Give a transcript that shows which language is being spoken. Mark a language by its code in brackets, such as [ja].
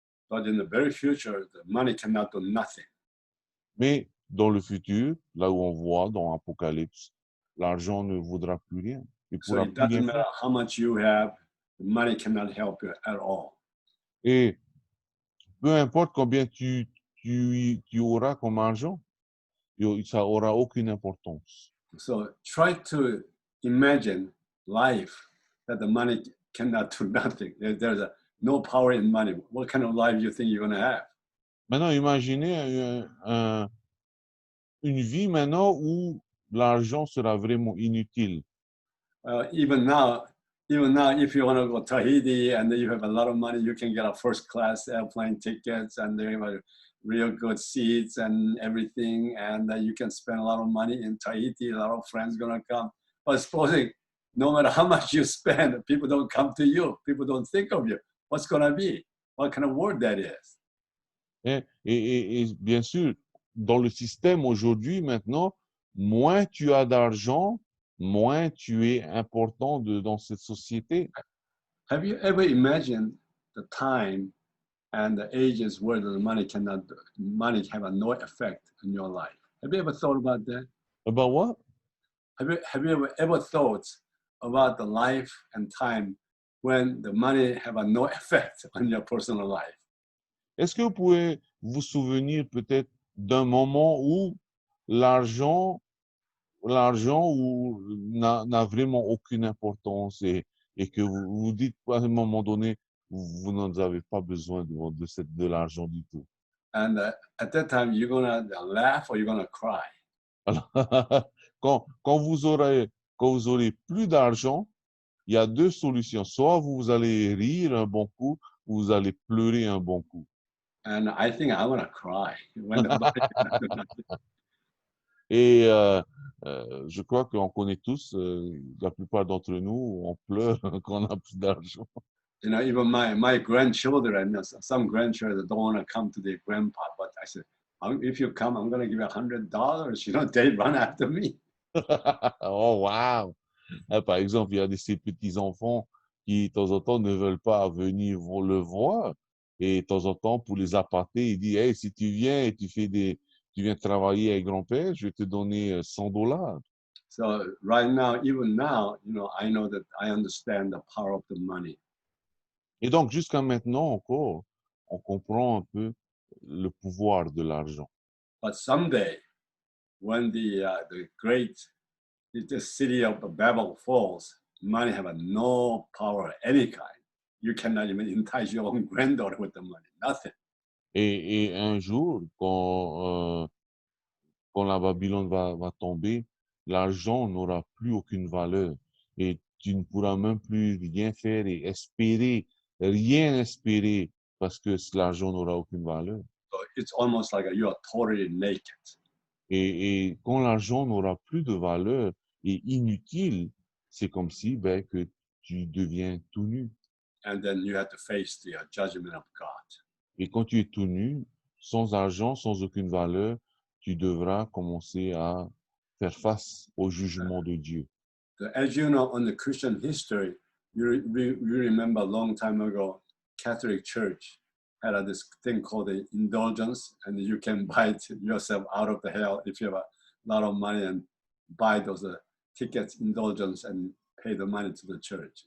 [en] But in the very future, the money cannot do nothing. [fr] Mais dans le futur, là où on voit dans Apocalypse, l'argent ne vaudra plus rien. [en] So it doesn't matter how much you have, the money cannot help you at all. [fr] Et peu importe combien tu auras comme argent, ça aura aucune importance. [en] So try to imagine life that the money cannot do nothing. There's no power in money. What kind of life you think you're going to have? [fr] Maintenant, imaginez une vie maintenant où l'argent sera vraiment inutile. [en] Even now, if you want to go to Tahiti and you have a lot of money, you can get a first-class airplane tickets and they have real good seats and everything, and you can spend a lot of money in Tahiti. A lot of friends gonna come. But supposing no matter how much you spend, people don't come to you. People don't think of you. What's gonna be? What kind of world that is? [fr] Et bien sûr, dans le système aujourd'hui, maintenant, moins tu as d'argent, moins tu es important dans cette société. [en] Have you ever imagined the time and the ages where the money have no effect in your life? Have you ever thought about that? About what? Have you ever thought about the life and time when the money have no effect on your personal life? [fr] Est-ce que vous pouvez vous souvenir peut-être d'un moment où l'argent n'a vraiment aucune importance et que vous vous dites à un moment donné, vous n'en avez pas besoin de l'argent du tout. [en] And at that time, you're gonna laugh or you're gonna cry. [fr] Alors, quand vous aurez plus d'argent, il y a deux solutions. Soit vous allez rire un bon coup, ou vous allez pleurer un bon coup. [en] And I think I want to cry when the money [fr] Et je crois qu'on connaît tous, la plupart d'entre nous, on pleure quand on a plus d'argent. [en] You know, even my grandchildren, some grandchildren don't want to come to their grandpa, but I said, if you come, I'm going to give you $100. You know, they run after me. Oh, wow! [fr] Hein, par exemple, il y a ces petits-enfants qui, de temps en temps, ne veulent pas venir le voir. Et de temps en temps, pour les appâter, il dit, hey, si tu viens et tu viens travailler avec grand-père, je vais te donner $100. [en] So right now, even now, you know, I know that I understand the power of the money. [fr] Et donc, jusqu'à maintenant encore, on comprend un peu le pouvoir de l'argent. [en] But someday, when the great the city of Babel falls, money have no power of any kind. You cannot even entice your own granddaughter with the money. Nothing. [fr] Et un jour, quand la Babylone va tomber, l'argent n'aura plus aucune valeur et tu ne pourras même plus rien faire et espérer, rien espérer parce que l'argent n'aura aucune valeur. [en] So it's almost like you are totally naked. [fr] Et quand l'argent n'aura plus de valeur et inutile, c'est comme si que tu deviens tout nu. [en] And then you have to face the judgment of God. [fr] Et quand tu es tout nu, sans argent, sans aucune valeur, tu devras commencer à faire face au jugement de Dieu. [en] So as you know, on the Christian history, you remember a long time ago, Catholic Church had this thing called the indulgence, and you can buy yourself out of the hell if you have a lot of money and buy those tickets, indulgence, and pay the money to the church.